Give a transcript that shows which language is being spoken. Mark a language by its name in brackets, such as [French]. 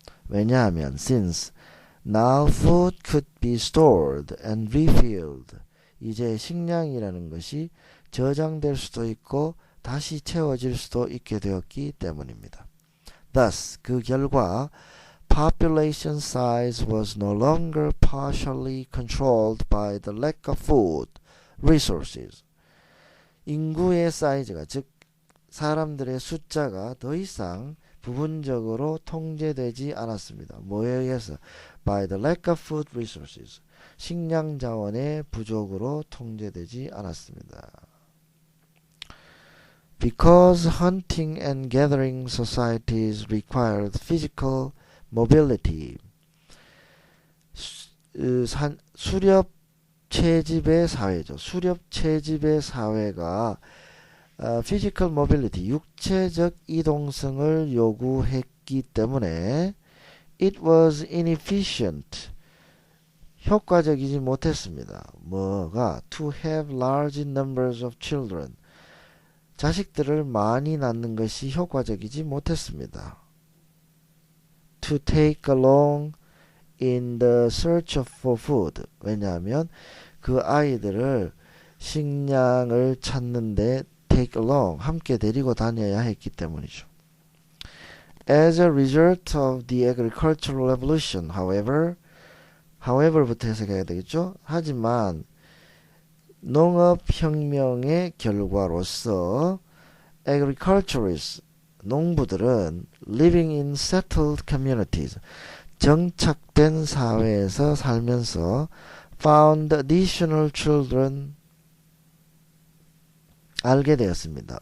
[Korean] 왜냐하면 [English] since now food could be stored and refilled, [Korean] 이제 식량이라는 것이 저장될 수도 있고 다시 채워질 수도 있게 되었기 때문입니다. [English] Thus, [Korean] 그 결과 [English] population size was no longer partially controlled by the lack of food resources. [Korean] 인구의 사이즈가, 즉 사람들의 숫자가 더 이상 부분적으로 통제되지 않았습니다. 뭐에 의해서? [English] By the lack of food resources. [Korean] 식량 자원의 부족으로 통제되지 않았습니다. [English] Because hunting and gathering societies required physical mobility. [Korean] 수렵 채집의 사회죠. 수렵 채집의 사회가 physical mobility, 육체적 이동성을 요구했기 때문에 [English] it was inefficient, [Korean] 효과적이지 못했습니다. 뭐가? [English] To have large numbers of children, [Korean] 자식들을 많이 낳는 것이 효과적이지 못했습니다. [English] To take along in the search for food, [Korean] 왜냐하면 그 아이들을 식량을 찾는데 take along, 함께 데리고 다녀야 했기 때문이죠. [English] As a result of the agricultural revolution, however부터 [Korean] 해석해야 되겠죠. 하지만 농업혁명의 결과로서 agriculturists, 농부들은 [English] living in settled communities, [Korean] 정착된 사회에서 살면서 [English] found additional children, [Korean] 알게 되었습니다.